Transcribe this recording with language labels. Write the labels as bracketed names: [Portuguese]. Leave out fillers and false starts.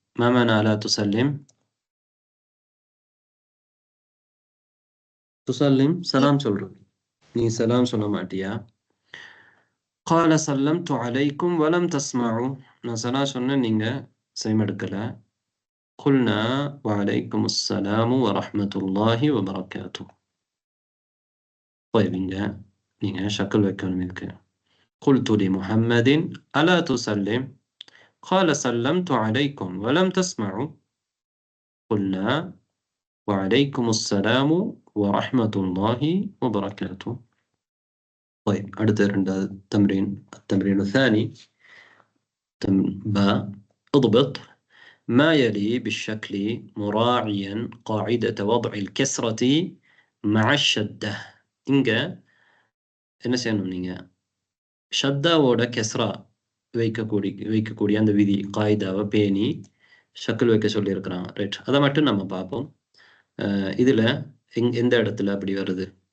[Arabic] ما معنى ألا تسلم؟ تسلم سلام [Tamil] சொல்றது. நீ சலாம் சொல்ல மாட்டியா? [Arabic] قال سلمت عليكم ولم تسمعوا. [Tamil] நான் சலாம் சொன்னேன், நீங்க செவிமடுக்கல. [Arabic] قلنا وعليكم السلام ورحمة الله وبركاته. [Tamil] طيب நீங்க ஷக்கல் வைக்கணும் இதுக்கு. [Arabic] قلت لمحمد ألا تسلم قال سلمت عليكم ولم تسمعوا قلنا وعليكم السلام ورحمة الله وبركاته. طيب التمرين الثاني اضبط ما يلي بالشكل مراعيا قاعدة وضع الكسرة مع الشدة. [Tamil] என்ன செய்யணும், நீங்க ஷத்தாவோட கெஸ்ரா வைக்கக்கூடிய அந்த விதி காய்தாவை பேணி ஷக்கில் வைக்க சொல்லியிருக்கிறாங்க. ரைட். அதை மட்டும் நம்ம பார்ப்போம். இதுல எந்த இடத்துல அப்படி வருது?